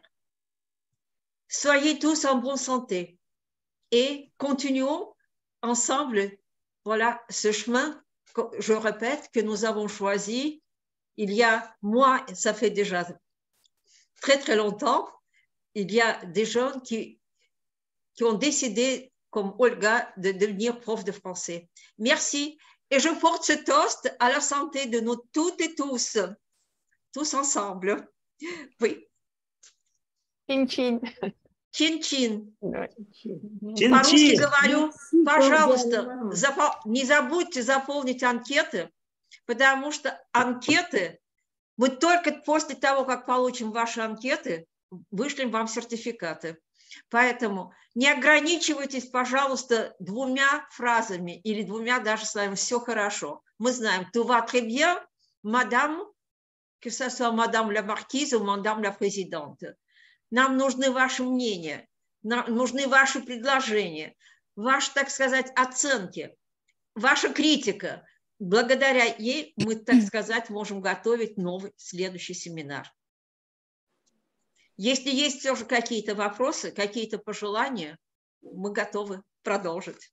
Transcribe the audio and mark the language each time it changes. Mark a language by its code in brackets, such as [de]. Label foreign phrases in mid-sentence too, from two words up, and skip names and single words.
[fr] Soyez tous en bonne santé et continuons ensemble, voilà, ce chemin, je répète, que nous avons choisi il y a, moi, ça fait déjà très très longtemps, il y a des jeunes qui ont décidé, comme Olga, de devenir prof de français. Merci. Et je porte ce toast à la santé de nous toutes et tous ensemble. Oui. [ru] Чин-чин. Чин-чин. Чин-чин. По-русски говорю, пожалуйста, не забудьте заполнить анкеты, потому что анкеты, мы только после того, как получим ваши анкеты, вышлем вам сертификаты. Поэтому не ограничивайтесь, пожалуйста, 2 фразами или 2 даже словами. Все хорошо. Мы знаем, [fr] tout va très bien, madame, que ce soit madame la marquise ou madame la présidente. [ru] Нам нужны ваши мнения, нам нужны ваши предложения, ваши, так сказать, оценки, ваша критика. Благодаря ей мы, так сказать, можем готовить новый, следующий семинар. Если есть все же какие-то вопросы, какие-то пожелания, мы готовы продолжить.